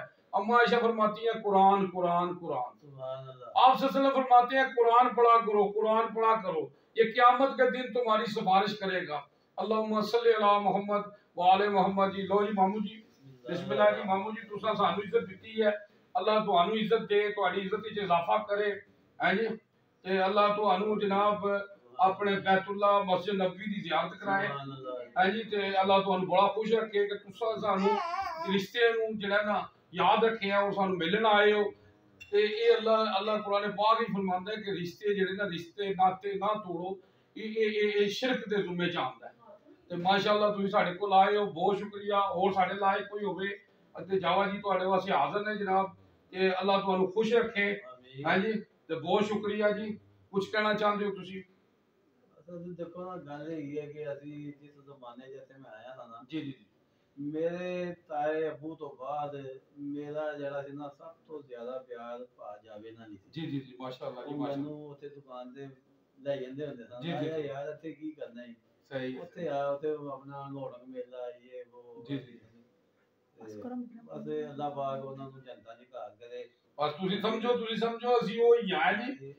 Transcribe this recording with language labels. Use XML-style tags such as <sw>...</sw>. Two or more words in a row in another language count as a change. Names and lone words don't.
<ur>اما عائشہ فرماتی ہیں قرآن قرآن قرآن۔ آپ</ur> <ar>صلی اللہ علیہ وسلم</ar> <ur>فرماتے ہیں قرآن پڑھا کرو، قرآن پڑھا کرو، یہ قیامت کے دن تمہاری سفارش کرے گا۔</ur> <ar>اللہم صلی علی محمد وآل محمد۔</ar> <pa>جی لو جی مامو جی، بسم اللہ جی مامو جی، تساں سانو عزت دیتی ہے، اللہ تانوں عزت دے، تہاڈی عزت وچ اضافہ کرے، ہے جی، تے اللہ تانوں جناب اپنے بیت اللہ مسجد نبوی دی زیارت کرائے، ہے جی، تے اللہ تانوں بڑا خوش رکھے کہ تساں سانو رشتے نوں جڑا نا یاد رکھے اور سانو ملن آئے ہو۔ تے اے اللہ قرآن پاک ہی فرماندا ہے کہ رشتے جڑے نا رشتے ناتے نہ توڑو، اے شرک دے ذمے چ آندا ہے۔ تے ماشاءاللہ تسی ساڈے کول آئے ہو، بہت شکریہ، اور ساڈے لائق کوئی ہوے تے جاوا جی تواڈے واسطے حاضر نے جناب، کہ اللہ تانوں خوش رکھے، ہاں جی، تے بہت شکریہ جی۔ کچھ کہنا چاہندے ہو تسی؟ دیکھو نا گل یہ ہے کہ اسی جس زمانے جیسے میں آیا تھا نا، جی جی میرے تائے ابو تو بعد میرا جڑا سی نا سب تو زیادہ پیار پا جاوے نال سی۔ جی جی جی ماشاءاللہ جی وہ ماشاءاللہ۔ مینوں اوتھے دکان تے لے جاندے ہوندے سن، جی جی یار اتھے کی کرنا ہے، صحیح اوتھے آ اوتھے اپنا لوڑک میلا یہ وہ جی جی بس اللہ پاک انہاں نوں جنتاں دی گھر کرے۔ بس تسی سمجھو اسی وہی ہیں جی</pa>